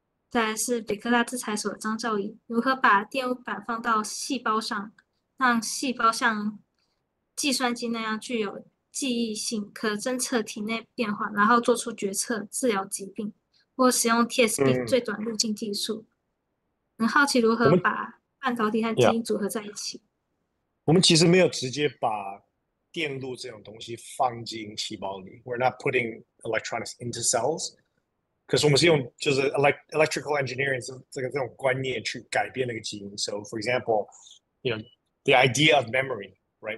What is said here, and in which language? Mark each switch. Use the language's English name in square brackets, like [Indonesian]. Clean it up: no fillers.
[Chinese] 再来是北科大资材所的张兆仪，如何把电路板放到细胞上，让细胞像计算机那样具有记忆性，可侦测体内变化，然后做出决策、治疗疾病，或使用 TSP 最短路径技术。很好奇如何把半导体和基因组合在一起。我们其实没有直接把电路这种东西放进细胞里。 [English] We're not putting electronics into cells. [Chinese] 可是我们是用就是 electrical engineering 这种观念去改变那个基因。 [English] So for example, the idea of memory, right?